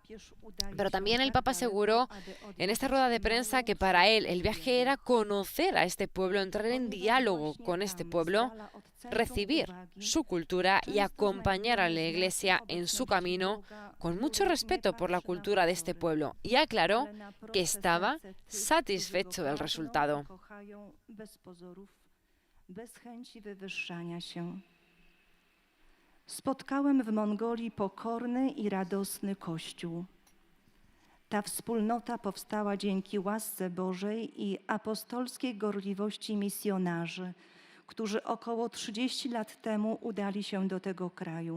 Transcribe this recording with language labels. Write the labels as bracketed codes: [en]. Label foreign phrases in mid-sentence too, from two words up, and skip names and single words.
[es] Pero también el Papa aseguró en esta rueda de prensa que para él el viaje era conocer a este pueblo, entrar en diálogo con este pueblo, recibir su cultura y acompañar a la Iglesia en su camino con mucho respeto por la cultura de este pueblo, y aclaró que estaba satisfecho del resultado. [pl] Spotkałem w Mongolii pokorny i radosny Kościół. Ta wspólnota powstała dzięki łasce Bożej i apostolskiej gorliwości misjonarzy, którzy około 30 lat temu udali się do tego kraju.